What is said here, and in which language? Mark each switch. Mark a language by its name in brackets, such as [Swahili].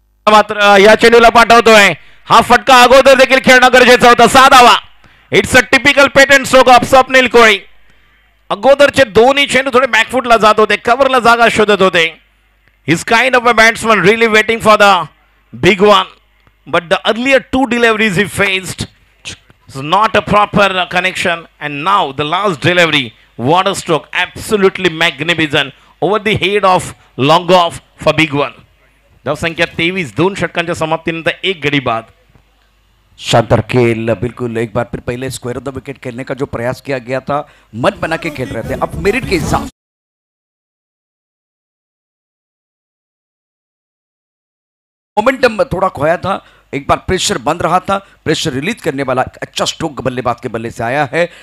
[Marathi] मात्र या चेंडूला पाठवतोय. हा फटका अगोदर देखील खेळणं गरजेचं होतं. 6 धावा. [English] It's a typical patent stroke of Swapnil Koli. [Marathi] अगोदरचे दोन्ही चेंडू थोडे बॅकफुटला जात होते, कव्हरला जागा शोधत होते. [English] He's kind of a batsman really waiting for the big one, but the earlier 2 deliveries he faced was not a proper connection, and now the last delivery, what a stroke, absolutely magnificent over the head of long off for big one. [Marathi] धावसंख्या 23. 2 षटकांच्या समाप्तीनंतर 1 गडी बाद. [Hindi] शानदार खेल. बिल्कुल एक बार फिर पहले स्क्वायर ऑफ द विकेट खेलने का जो प्रयास किया गया था, मन बना के खेल रहे थे. अब मेरिट के हिसाब मोमेंटम थोड़ा खोया था. एक बार प्रेशर बंद रहा था, प्रेशर रिलीज करने वाला अच्छा स्ट्रोक बल्लेबाज के बल्ले से आया है.